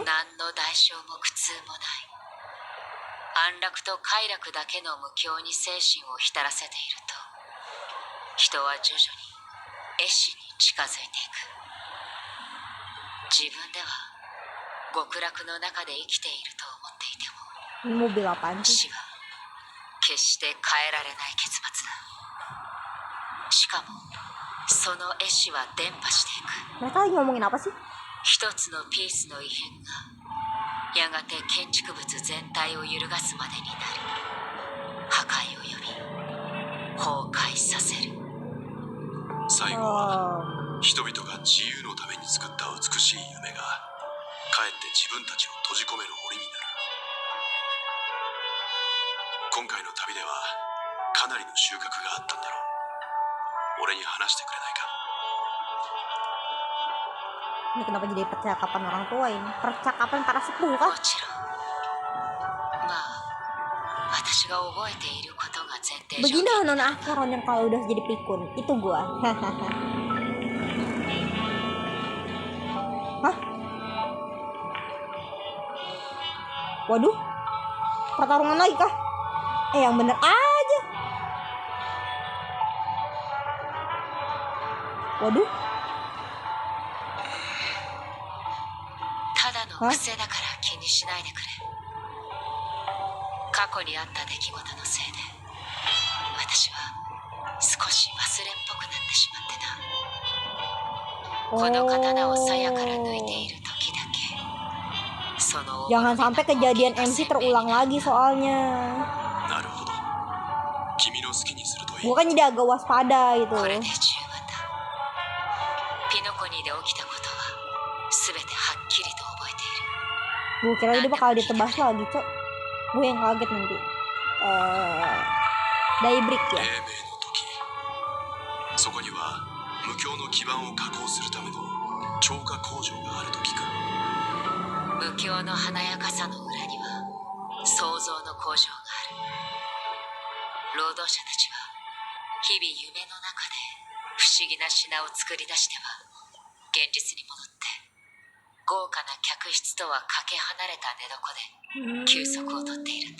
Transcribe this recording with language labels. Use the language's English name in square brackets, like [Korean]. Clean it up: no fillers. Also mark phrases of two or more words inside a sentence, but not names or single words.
[Japanese] 何の代償も苦痛もない。安楽と快楽だけの無境に精神を浸らせていると、人は徐々に壊死に近づいていく。自分では極楽の中で生きていると思っていても、 [Indonesian] Mobil apaan sih? [Japanese] 死は決して変えられない結末だ。しかもその壊死は伝播していく。 [Indonesian] Mereka lagi ngomongin apa sih? [Japanese] 一つのピースの異変がやがて建築物全体を揺るがすまでになり、破壊を呼び崩壊させる。最後は人々が自由のために作った美しい夢がかえって自分たちを閉じ込める檻になる。今回の旅ではかなりの収穫があったんだろう。俺に話してくれないか。 [Indonesian] Ini kenapa jadi percakapan orang tua ini? Percakapan para sepuh [Japanese] も [Indonesian] kah? [Japanese] ちろんまあ私が覚えていることが前提条 [Indonesian] Begini [Japanese] 件 [Indonesian] Nona Acheron yang kalau udah jadi pikun. Itu gua. Hah? Waduh. Pertarungan lagi kah? Yang bener aja. Waduh. [Japanese] ただの癖だから気にしないでくれ。過去にあった出来事のせいで私は少し忘れっぽくなってしまってな。この刀を鞘から抜いている時だけその [Indonesian] Jangan sampai kejadian MC terulang lagi soalnya. [Japanese] なるほど。君の好きにするといい。 [Indonesian] Gua kan jadi agak waspada gitu. [Japanese] これで十分だ。ピノコニーで起きたことは全てはっきりと覚えている。 [Indonesian] Gue kira dia bakal ditebas lagi, Cok. Gue yang kaget nanti. Daybreak [Japanese] 黎 [Indonesian] ya. [Japanese] 明の時、そこには無境の基盤を加工するための超過工場があると聞く。無境の華やかさの裏には創造の工場がある。労働者たちは日々夢の中で不思議な品を作り出しては現実に戻って豪華な客室とはかけ離れた寝床で休息をとっているんだ。